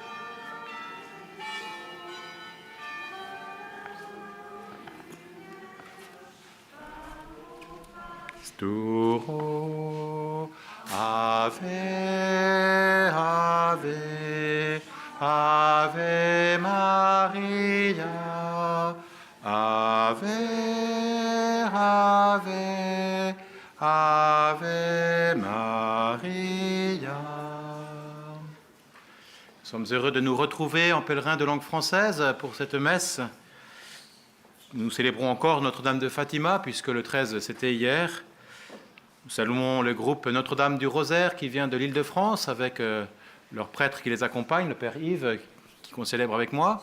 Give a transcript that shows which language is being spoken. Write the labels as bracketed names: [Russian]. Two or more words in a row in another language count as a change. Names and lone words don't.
[Latin] Sturo, Ave, Ave, Ave Maria, Ave, Ave, Ave Maria. [French] Nous sommes heureux de nous retrouver en pèlerins de langue française pour cette messe. Nous célébrons encore Notre-Dame de Fatima, puisque le 13, c'était hier. Nous saluons le groupe Notre-Dame du Rosaire qui vient de l'Île-de-France avec leur prêtre qui les accompagne, le Père Yves, qui concélèbre avec moi.